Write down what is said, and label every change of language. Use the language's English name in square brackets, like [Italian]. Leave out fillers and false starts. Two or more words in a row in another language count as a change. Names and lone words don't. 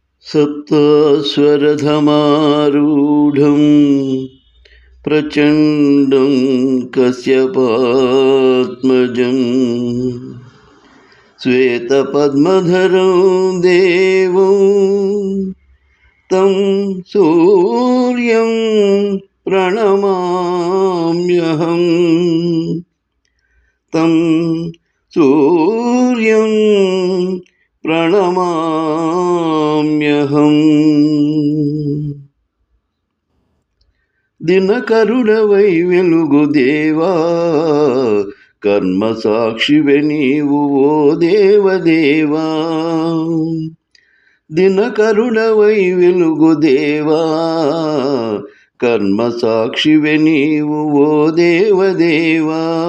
[Sanskrit] सप्ताश्वरधमारूढं प्रचण्डं कश्यपात्मजं श्वेतपद्मधरं देवं तं सूर्यं प्रणमाम्यहम् तं सूर्यं प्रणमाम्यहम् [Telugu] దినకరుడవై వెలుగు దేవా కర్మ సాక్షివే నీవు ఓ దేవదేవా దినకరుడవై వెలుగు దేవా కర్మ సాక్షివే నీవు ఓ దేవదేవా